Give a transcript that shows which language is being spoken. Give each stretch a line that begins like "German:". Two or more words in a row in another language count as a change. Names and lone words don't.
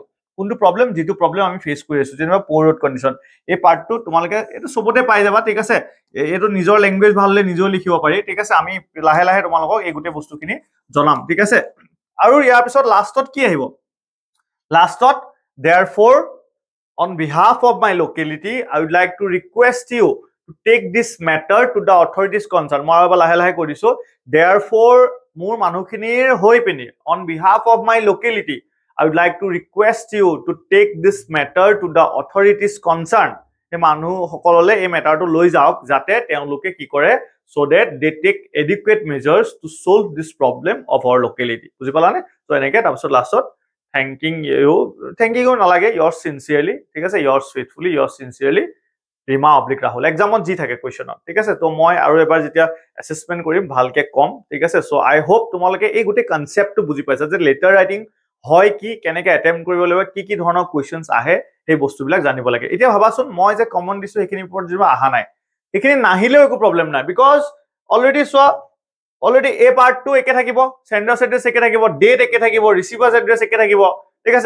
Assamese: কোনটো প্ৰব্লেম, যিটো প্ৰব্লেম আমি ফেচ কৰি আছো, যেনিবা
English: poor road condition.
Assamese: এই পাৰ্টটো তোমালোকে এইটো চবতে পাই যাবা, ঠিক আছে। এইটো নিজৰ লেংগুৱেজ ভাল হলে নিজেও লিখিব পাৰি, ঠিক আছে। আমি লাহে লাহে তোমালোকক এই গোটেই বস্তুখিনি জনাম, ঠিক আছে। আৰু ইয়াৰ পিছত লাষ্টত কি আহিব, লাষ্টত
English: therefore on behalf of my locality I would like to request you to take this matter to the authorities concerned,
Assamese: মই আৰু লাহে লাহে কৈ দিছো, therefore মোৰ মানুহখিনিৰ হৈ পিনি
English: on behalf of my locality I would like to request you to take this matter to the authorities concerned,
Assamese: এই মানুহসকললৈ এই মেটাৰটো লৈ যাওক যাতে তেওঁলোকে কি কৰে,
English: so that they take adequate measures to solve this problem of our locality,
Assamese: বুজি পালানে। তো এনেকে তাৰপিছত লাষ্টত
English: thanking you
Assamese: নালাগে,
English: yours sincerely,
Assamese: ঠিক আছে,
English: yours faithfully, yours sincerely
Assamese: ৰীমা অব্লিক ৰাহুল, এক্সামত যি থাকে কুৱেশ্যনত, ঠিক আছে। তো মই আৰু এবাৰ যেতিয়া এছেছমেণ্ট কৰিম ভালকে কম, ঠিক আছে।
English: so I hope
Assamese: তোমালোকে এই গোটেই কনচেপ্টটো বুজি পাইছা যে
English: letter writing
Assamese: হয় কি, কেনেকে এটেম্প্ট কৰিব লাগিব, কি ধৰণৰ কুৱেশ্যনছ আহে, সেই বস্তুবিলাক জানিব লাগে। এতিয়া ভাবাচোন মই যে কমন দিছো সেইখিনিৰ ওপৰত যেনিবা অহা নাই, সেইখিনি নাহিলেও একো প্ৰব্লেম নাই,
English: because already
Assamese: চোৱা, অলৰেডি এই পাৰ্টটো একে থাকিব,
English: sender's address
Assamese: একে থাকিব, ডেট একে থাকিব,
English: receiver's address
Assamese: একে থাকিব, ঠিক আছে।